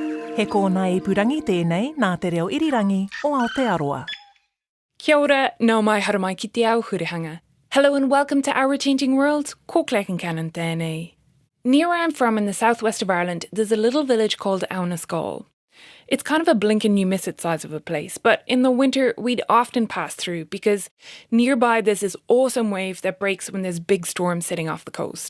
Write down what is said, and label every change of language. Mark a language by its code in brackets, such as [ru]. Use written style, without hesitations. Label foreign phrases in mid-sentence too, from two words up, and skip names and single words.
[mi] He kōna ipurangi tēnei nā te reo irirangi o Aotearoa. Kia ora, nau mai haramai ki te au hurihanga. [en] Hello and welcome to Our Changing World, Kōklek and Canon tēnei. Near where I'm from in the southwest of Ireland, there's a little village called Aunaskol. It's kind of a blink and you miss it size of a place, but in the winter we'd often pass through because nearby there's this awesome wave that breaks when there's big storms sitting off the coast.